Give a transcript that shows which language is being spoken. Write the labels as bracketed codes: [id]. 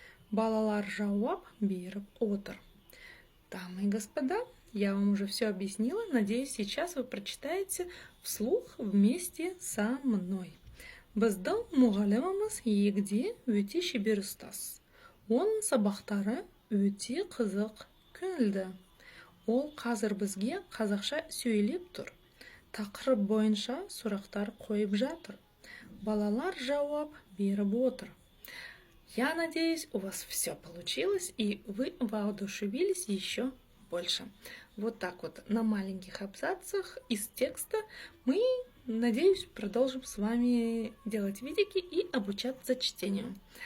[kk] Балалар жауап, беріп, отыр. [ru] Дамы и господа, я вам уже все объяснила. Надеюсь, сейчас вы прочитаете вслух вместе со мной. [kk] Біздің мұғаліміміз егде өте шебер ұстаз. Оның сабақтары өте қызық, көңілді. Ол қазір бізге қазақша сөйлеп тұр. Тақырып бойынша сұрақтар қойып жатыр. Балалар жауап беріп отыр. [ru] Я надеюсь, у вас все получилось, и вы воодушевились еще больше. Вот так вот на маленьких абзацах из текста мы, надеюсь, продолжим с вами делать видики и обучаться чтению.